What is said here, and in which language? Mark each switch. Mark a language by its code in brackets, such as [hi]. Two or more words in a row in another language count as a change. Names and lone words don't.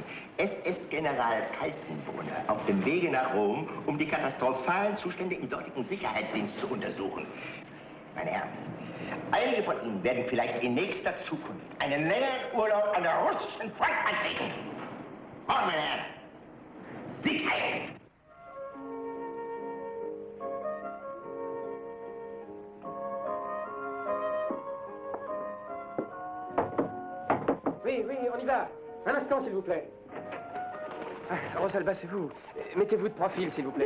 [de] SS-General Kaltenbrunner auf dem Wege nach Rom, um die katastrophalen Zustände im dortigen Sicherheitsdienst zu untersuchen. Meine Herren, einige von Ihnen werden vielleicht in nächster Zukunft einen längeren Urlaub an der russischen Front antreten. Morgen, meine Herren, Sicherheit! [fr] Oui, on y va. Un instant, s'il vous plaît. Ah, Rosalba, c'est vous. Mettez-vous de profil, s'il vous plaît.